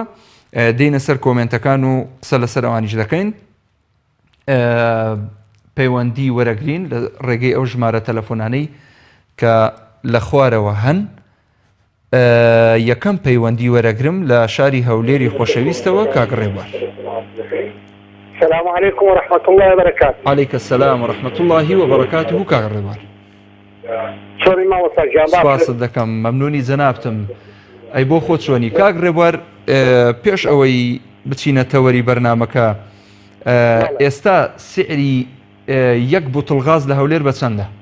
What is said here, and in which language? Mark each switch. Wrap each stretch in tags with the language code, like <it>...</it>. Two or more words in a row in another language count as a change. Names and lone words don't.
<ckb>دێنە سەر کۆمنتەکان و قسە لەسەر ئەوانیش دەکەین. پەیوەندی وەرەگرین لە ڕێگەی ئەو ژمارە تەلەفۆنانەی کە لە خوارەوە هەن. یەکەم پەیوەندی وەرەگرم لە شاری هەولێری خۆشەویستەوە. کاک ڕێبوار،</ckb> <ar>السلام عليكم ورحمة الله وبركاته. عليك السلام ورحمة الله وبركاته.</ar> <ckb>کاک ڕێبوار، شۆری ماوەستا گیان سپاست دەکەم، مەمنونی جەنابتم. ئەی بۆ خۆت چۆنی؟ کاک ڕێبوار، پێش ئەوەی بچینە تەوەری بەرنامەکە، ئێستا سعری یەک بوتڵ غاز لە هەولێر بە چەندە؟</ckb>